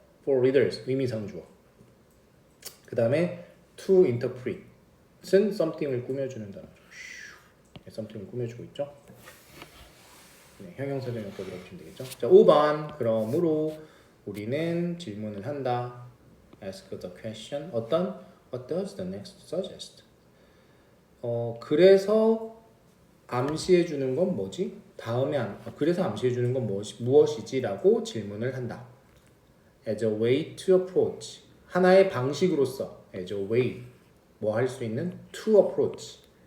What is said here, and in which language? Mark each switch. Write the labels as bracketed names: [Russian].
[English] for readers [Korean] 의미상 주어. 그 다음에 to interpret은 something을 꾸며주는 단어죠. something을 꾸며주고 있죠. 네, 형용사정용법이라고 보시면 되겠죠. 자, 5번. 그러므로 우리는 질문을 한다. [English] Ask the question. What does the next suggest? [Korean] 그래서 암시해 주는 건 뭐지? 그래서 암시해 주는 건 무엇이지라고 질문을 한다. [English] As a way to approach. [Korean] 하나의 방식으로서 [English] as a way [Korean] 뭐 할 수 있는 [English] to approach.